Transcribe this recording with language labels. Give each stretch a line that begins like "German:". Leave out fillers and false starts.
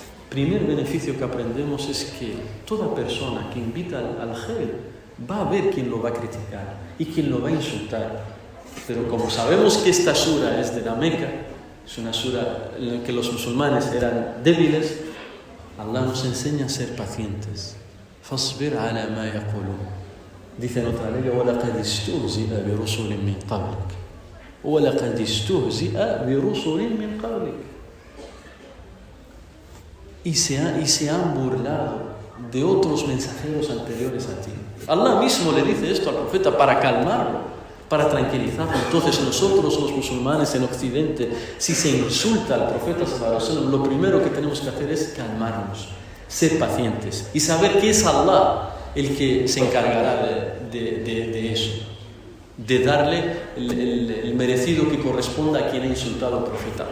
Spanish: Primer beneficio que aprendemos es que toda persona que invita al khair va a ver quién lo va a criticar y quién lo va a insultar. Pero como sabemos que esta sura es de la Meca, es una sura en la que los musulmanes eran débiles, Allah nos enseña a ser pacientes.
Arabic: Fasbir ala ma yaqulun.
Spanish: Dice en otra ley,
Arabic: وَلَقَدْ اسْتُهْزِئَ بِرُسُلٍ مِّن قَبْلِكَ وَلَقَدْ اسْتُهْزِئَ بِرُسُلٍ مِّن قَبْلِكَ.
Spanish: Y se han burlado de otros mensajeros anteriores a ti. Allah mismo le dice esto al profeta para calmarlo, para tranquilizarlo. Entonces nosotros los musulmanes en Occidente, si se insulta al profeta sallallahu alaihi wasallam, lo primero que tenemos que hacer es calmarnos, ser pacientes y saber que es Allah el que se encargará de eso, de darle el merecido que corresponda a quien ha insultado al profeta.